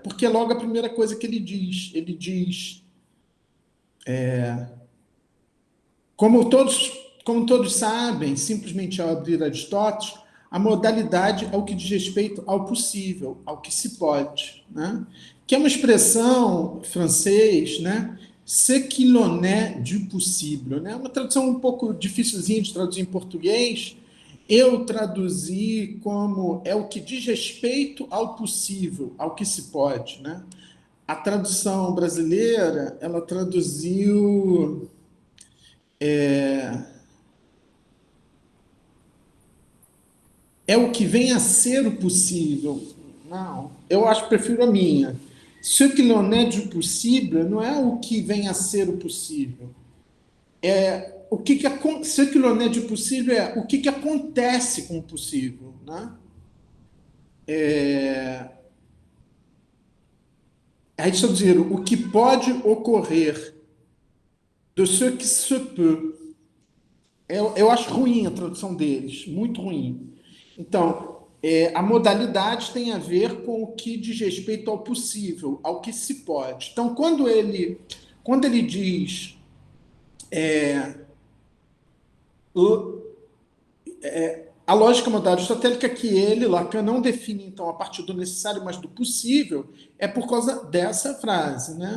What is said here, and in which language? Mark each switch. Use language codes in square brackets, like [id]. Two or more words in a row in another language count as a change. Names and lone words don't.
[pt] Porque é logo a primeira coisa que ele diz, como todos sabem, simplesmente ao abrir Aristóteles, a modalidade é o que diz respeito ao possível, ao que se pode, né? Que é uma expressão francês, né? [fr] Ce qui l'on est du possible, [pt] né? Uma tradução um pouco dificilzinha de traduzir em português. Eu traduzi como é o que diz respeito ao possível, ao que se pode, né? A tradução brasileira, ela traduziu é o que vem a ser o possível. Não, eu acho, prefiro a minha. [fr] Ce que l'on est du possible [pt] não é o que vem a ser o possível. [fr] Ce que l'on est du [pt] possível é o que acontece com o possível, né? Aí está dizendo o que pode ocorrer de [fr] ce que se peut. [pt] Eu acho ruim a tradução deles, muito ruim. Então, a modalidade tem a ver com o que diz respeito ao possível, ao que se pode. Então, quando ele diz a lógica modal aristotélica que ele, Lacan, não define, então, a partir do necessário, mas do possível, é por causa dessa frase, né?